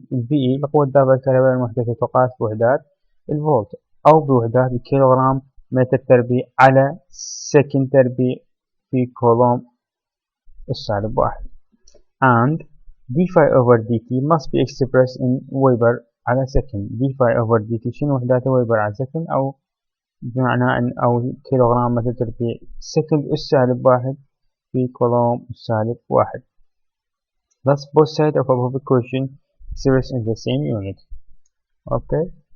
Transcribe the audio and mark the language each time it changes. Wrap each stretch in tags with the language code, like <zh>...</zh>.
<ar>VE القوة الدافعة الكهربائية المحدثة تقاس بوحدات الفولت أو بوحدات الكيلوغرام متر تربيع على سكند تربيع في كولوم السالب واحد.</ar> <en>And d phi over dt must be expressed in Weber</en> <ar>على سكند. d phi over dt شنو وحداته؟ ويبر على سكند، أو بمعنى أن أو كيلوغرام متر تربيع سكند السالب واحد في كولوم السالب واحد.</ar> <en>Thus both sides of above equation expressed in the same unit. Okay.</en>